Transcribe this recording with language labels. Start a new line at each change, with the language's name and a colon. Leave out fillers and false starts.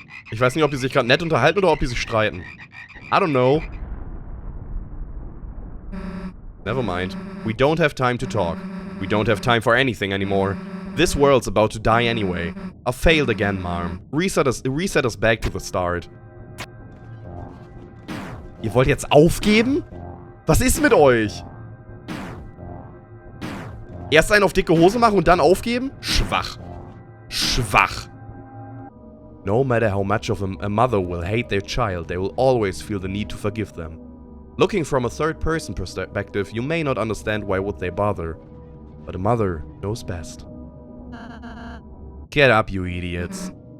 German: Ich weiß nicht, ob die sich gerade nett unterhalten oder ob die sich streiten.
English: I don't know. Never mind. We don't have time to talk. We don't have time for anything anymore. This world's about to die anyway. I failed again, Marm. Reset us back to the start.
German: Ihr wollt jetzt aufgeben? Was ist mit euch? Erst einen auf dicke Hose machen und dann aufgeben? Schwach. Schwach.
English: No matter how much of a mother will hate their child, they will always feel the need to forgive them. Looking from a third-person perspective, you may not understand why would they bother. But a mother knows best. Get up, you idiots.